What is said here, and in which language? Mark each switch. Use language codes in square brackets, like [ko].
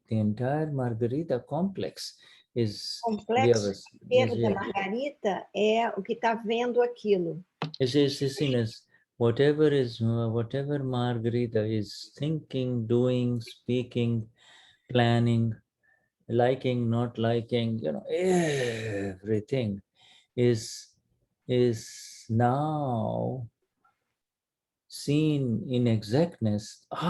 [en] The entire Margarita complex is [pt] complexo inteiro da Margarita é o que está vendo aquilo. [en] It is seen as whatever Margarita is thinking, doing, speaking, planning, liking, not liking, everything is now seen in exactness.